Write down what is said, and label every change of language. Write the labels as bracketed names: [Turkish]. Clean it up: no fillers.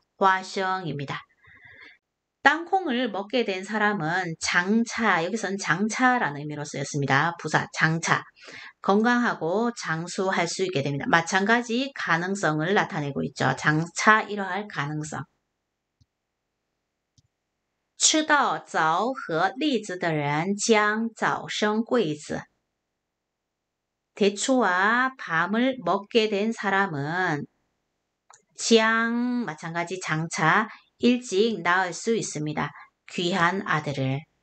[Korean] 화성입니다. 땅콩을 먹게 된 사람은 장차, 여기서는 장차라는 의미로 쓰였습니다. 부사, 장차. 건강하고 장수할 수 있게 됩니다. 마찬가지 가능성을 나타내고 있죠. 장차 이러할 가능성. [Chinese] 吃到枣和栗子的人将早生贵子. [Korean] 대추와 밤을 먹게 된 사람은 장 마찬가지 장차 일찍 낳을 수 있습니다. 귀한 아들을.